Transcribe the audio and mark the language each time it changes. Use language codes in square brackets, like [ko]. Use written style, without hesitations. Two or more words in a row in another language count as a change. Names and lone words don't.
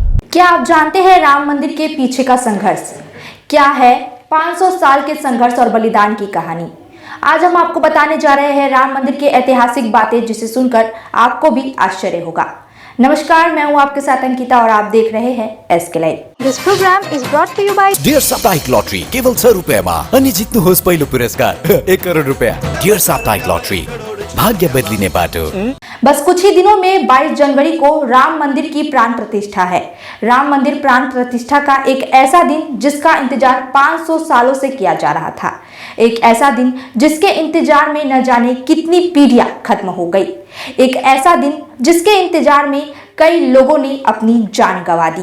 [hi] क्या आप जानते हैं राम मंदिर के पीछे का संघर्ष क्या है? 500 साल के संघर्ष और बलिदान की कहानी। आज हम आपको बताने जा रहे हैं राम मंदिर की ऐतिहासिक बातें, जिसे सुनकर आपको भी आश्चर्य होगा। नमस्कार, मैं हूं आपके साथ अंकिता और आप देख रहे हैं एसके लाइव। [en] This program is brought to you by [ne] डियर साप्ताहिक लॉटरी केवल 100 रुपैयाँमा अनि जित्नुहोस् पहिलो पुरस्कार 1 करोड रुपैयाँ। डियर साप्ताहिक लॉटरी, भाग्य बदलिने बाटो। [hi] बस कुछ ही दिनों में 22 जनवरी को राम मंदिर की प्राण प्रतिष्ठा है। राम मंदिर प्राण प्रतिष्ठा का एक ऐसा दिन जिसका इंतजार 500 सालों से किया जा रहा था। एक ऐसा दिन जिसके इंतजार में न जाने कितनी पीढ़ियां खत्म हो गई। एक ऐसा दिन जिसके इंतजार में कई लोगों ने अपनी जान गंवा दी।